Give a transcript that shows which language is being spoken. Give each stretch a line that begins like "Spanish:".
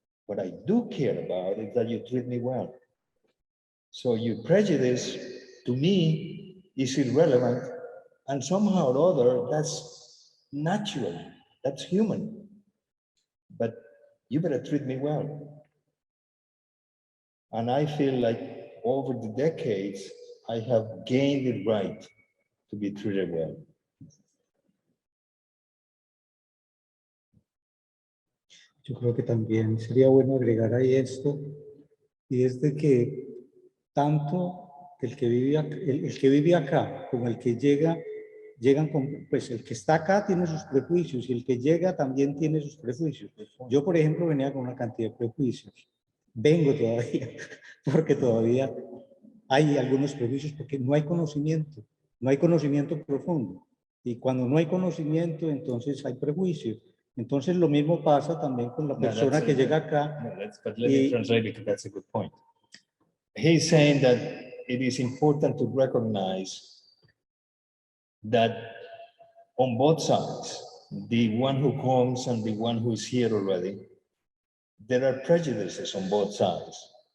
English: What I do care about is that you treat me well. So your prejudice, to me, is irrelevant, and somehow or other, that's natural, that's human. But you better treat me well. And I feel like over the decades, I have gained the right to be treated well.
Spanish: Yo creo que también sería bueno agregar ahí esto, y es de que tanto el que vive acá como el que llegan con, pues el que está acá tiene sus prejuicios y el que llega también tiene sus prejuicios. Yo, por ejemplo, venía con una cantidad de prejuicios. Vengo todavía, porque todavía hay algunos prejuicios, porque no hay conocimiento profundo. Y cuando no hay conocimiento, entonces hay prejuicios. Entonces lo mismo pasa también con la persona que llega acá.
English: But let me translate because that's a good point. He's saying that it is important to recognize that on both sides, the one who comes and the one who is here already, there are prejudices on both sides.